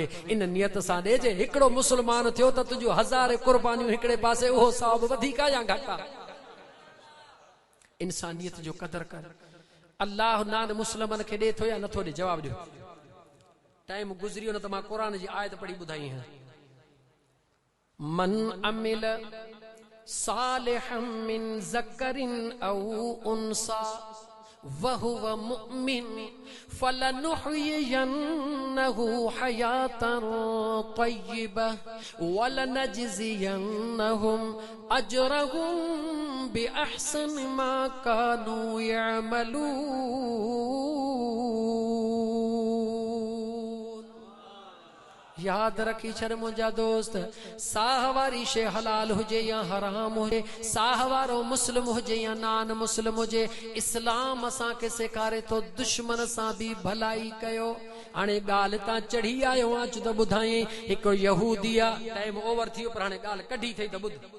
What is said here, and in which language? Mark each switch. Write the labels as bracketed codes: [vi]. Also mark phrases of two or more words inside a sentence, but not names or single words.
[sd] इन नियत सां ॾिजे, हिकिड़ो मुस्लमान थियो त तुंहिंजो हज़ारे कुर्बानियूं हिकिड़े पासे, उहो साहब वधीक या घटि आहे। इंसानियत जो कदर कर। अल्लाह नान मुस्लिमन खे ॾे थो या नथो ॾे? जवाब ॾियो। टाइम गुज़रियो न त मां क़ुरान जी आयत पढ़ी ॿुधाई है। [ar] من عمل صالحا من ذكر أو أنثى وهو مؤمن فلنحيينه حياة طيبة ولنجزينهم أجرهم بأحسن ما كانوا يعملون. [sd] याद रखी छर मुंहिंजा दोस्त, साह वारी शे हलाल हुजे या हराम हुजे, साह वारो मुस्लिम हुजे या नान मुस्लिम हुजे, इस्लाम असांखे सेखारे तो दुश्मन सां भी भलाई कयो। हाणे ॻाल्हि तां चढ़ी आयो अच त ॿुधाई। हिकिड़ो यहूदी आहे, [en] time over [sd] थी वियो पर हाणे ॻाल्हि कढी थई त ॿुध।